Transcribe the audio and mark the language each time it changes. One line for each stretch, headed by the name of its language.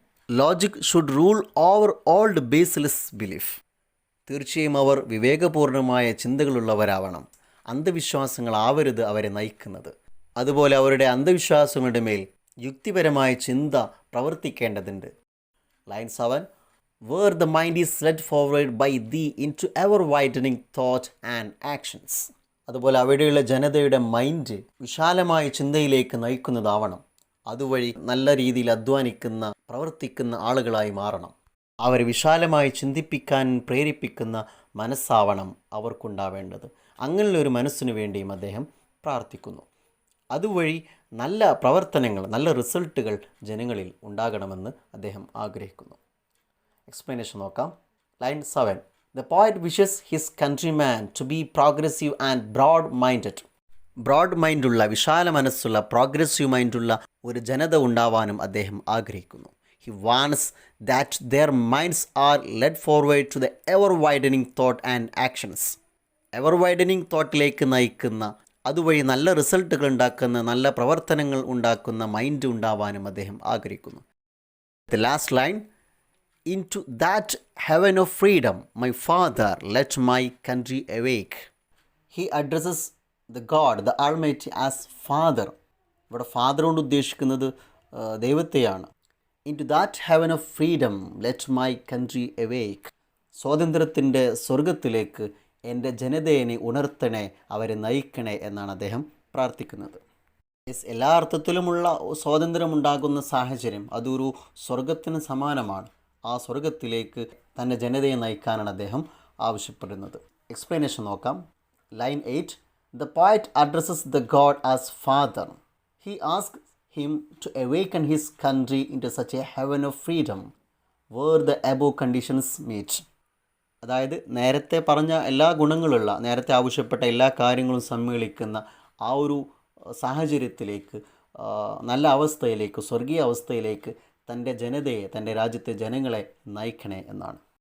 English: Logic should rule over old baseless belief.
Malayalam: തീർച്ചയായും അവർ വിവേകപൂർണമായ ചിന്തകളുള്ളവരാവണം. അന്ധവിശ്വാസങ്ങളാവരുത് അവരെ നയിക്കുന്നത്. അതുപോലെ അവരുടെ അന്ധവിശ്വാസങ്ങളുടെ മേൽ യുക്തിപരമായ ചിന്ത പ്രവർത്തിക്കേണ്ടതുണ്ട്.
English: Line 7. Where the mind is led forward by thee into ever widening thought and actions.
Malayalam: അതുപോലെ അവിടെയുള്ള ജനതയുടെ മൈൻഡ് വിശാലമായ ചിന്തയിലേക്ക് നയിക്കുന്നതാവണം. അതുവഴി നല്ല രീതിയിൽ അധ്വാനിക്കുന്ന പ്രവർത്തിക്കുന്ന ആളുകളായി മാറണം. അവരെ വിശാലമായി ചിന്തിപ്പിക്കാൻ പ്രേരിപ്പിക്കുന്ന മനസ്സാവണം അവർക്കുണ്ടാവേണ്ടത്. അങ്ങനെയുള്ളൊരു മനസ്സിനു വേണ്ടിയും അദ്ദേഹം പ്രാർത്ഥിക്കുന്നു. അതുവഴി നല്ല പ്രവർത്തനങ്ങൾ, നല്ല റിസൾട്ടുകൾ ജനങ്ങളിൽ ഉണ്ടാകണമെന്ന് അദ്ദേഹം ആഗ്രഹിക്കുന്നു. എക്സ്പ്ലനേഷൻ നോക്കാം. Line 7.
English: The poet wishes his countryman to be progressive and broad-minded.
Malayalam: Broad മൈൻഡുള്ള, വിശാല മനസ്സുള്ള, പ്രോഗ്രസീവ് മൈൻഡുള്ള ഒരു ജനത ഉണ്ടാവാനും അദ്ദേഹം ആഗ്രഹിക്കുന്നു.
English: He wants that their minds are led forward to the ever-widening thought and actions.
Malayalam: ever-widening തോട്ടിലേക്ക് നയിക്കുന്ന, അതുവഴി നല്ല റിസൾട്ടുകൾ ഉണ്ടാക്കുന്ന, നല്ല പ്രവർത്തനങ്ങൾ ഉണ്ടാക്കുന്ന മൈൻഡ് ഉണ്ടാവാനും അദ്ദേഹം ആഗ്രഹിക്കുന്നു.
English: The last line. Into that heaven of freedom, my father, let my country awake. He addresses the God, the Almighty, as Father.
Malayalam: ഇവിടെ ഫാദർ കൊണ്ട് ഉദ്ദേശിക്കുന്നത് ദൈവത്തെയാണ്.
English: Into that heaven of freedom, let my country awake.
Malayalam: സ്വാതന്ത്ര്യത്തിൻ്റെ സ്വർഗത്തിലേക്ക് എൻ്റെ ജനതയെ ഉണർത്തണേ, അവരെ നയിക്കണേ എന്നാണ് അദ്ദേഹം പ്രാർത്ഥിക്കുന്നത്. എല്ലാ അർത്ഥത്തിലുമുള്ള സ്വാതന്ത്ര്യമുണ്ടാകുന്ന സാഹചര്യം അതൊരു സ്വർഗത്തിന് സമാനമാണ്. ആ സ്വർഗത്തിലേക്ക് തൻ്റെ ജനതയെ നയിക്കാനാണ് അദ്ദേഹം ആവശ്യപ്പെടുന്നത്. എക്സ്പ്ലനേഷൻ നോക്കാം. Line 8.
English: The poet addresses the God as Father. He asks him to awaken his country into such a heaven of freedom where the above conditions meet.
Malayalam: അതായത് നേരത്തെ പറഞ്ഞ എല്ലാ ഗുണങ്ങളുള്ള, നേരത്തെ ആവശ്യപ്പെട്ട എല്ലാ കാര്യങ്ങളും സമ്മേളിക്കുന്ന ആ ഒരു സാഹചര്യത്തിലേക്ക്, നല്ല അവസ്ഥയിലേക്ക്, സ്വർഗീയ അവസ്ഥയിലേക്ക് തൻ്റെ ജനതയെ, തൻ്റെ രാജ്യത്തെ ജനങ്ങളെ നയിക്കണേ എന്നാണ്.